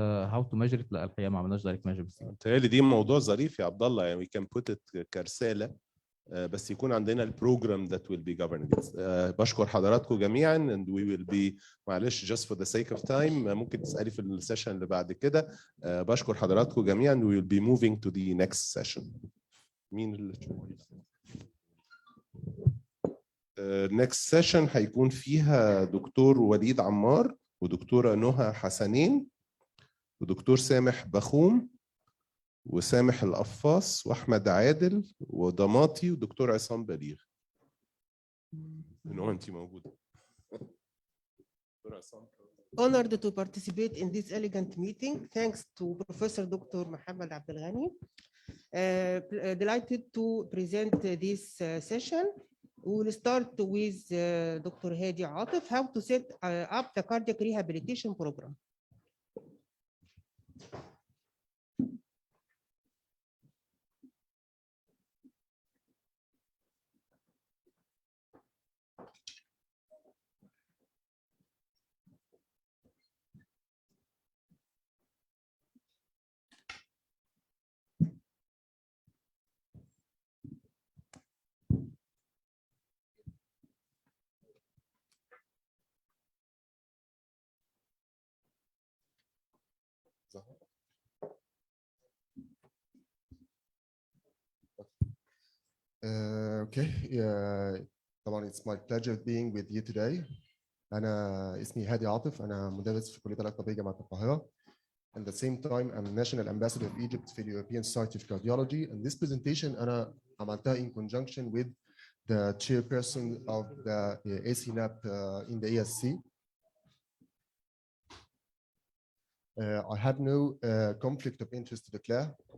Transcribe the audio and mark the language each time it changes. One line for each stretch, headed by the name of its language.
English: how to measure it؟
Arabic: لا الحقيقه ما عملناش دايركت ميجرمنت. متهيألي دي موضوع ظريف يا عبد الله، يعني
English: we can put it
Arabic: كرساله، بس يكون عندنا البروجرام
English: that will be governed.
Arabic: بشكر حضراتكم جميعا
English: and we will be
Arabic: معلش
English: just for the sake of time
Arabic: ممكن تسألي في السيشن اللي بعد كده. بشكر حضراتكم جميعا
English: we will be moving to the next session.
Arabic: مين اللي next session هيكون فيها دكتور وليد عمار ودكتورة نهى حسنين ودكتور سامح بخوم وسامح القفاص واحمد عادل وضماطي ودكتور عصام بليغ. انت موجوده.
English: Honored to participate in this elegant meeting. Thanks to Professor Dr. Mohammed Abdelghani. Delighted to present this session. We will start with Dr. Hadi Atif, how to set up the cardiac rehabilitation program. Okay. طبعا it's my pleasure being with you today.
Arabic: أنا اسمي هادي عاطف، أنا مدرس في كلية العلاج الطبيعي جامعة القاهرة.
English: At the same time, I'm National Ambassador of Egypt في European Society of Cardiology. And this presentation
Arabic: أنا عملتها
English: in conjunction with the chairperson of the ACNAP in the ESC. I have no conflict of interest to declare.